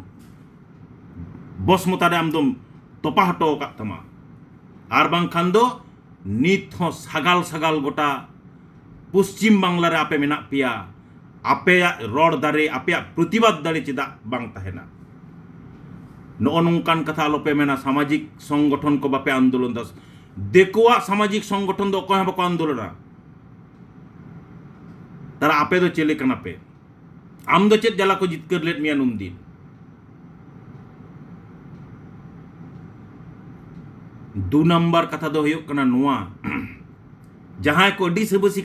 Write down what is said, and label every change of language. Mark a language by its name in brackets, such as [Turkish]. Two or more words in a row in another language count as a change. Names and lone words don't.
[Santali] बस मतारे आम दो तोपा हटो का तमा आर बांग खान दो नित हो सगाल सगाल गोटा पश्चिम बांग्ला रे आपे मेना पिया आपे रोड दारे आपे प्रतिबाद दारे चिदा बांग तहेना नो नोंकान कथा आलोपे मेना [Hindi] सामाजिक संगठन [Santali] को बापे आंदोलन दस देखोआ [Hindi] सामाजिक संगठन [Santali] दो कोई बाको आंदोलना तारा आपे दो चेले कना पे आम दो चेत जला को जितकर लेट मिया नुंदिन दो नंबर कथा दो हुयुक कना नोआ जहां को अडी सबसी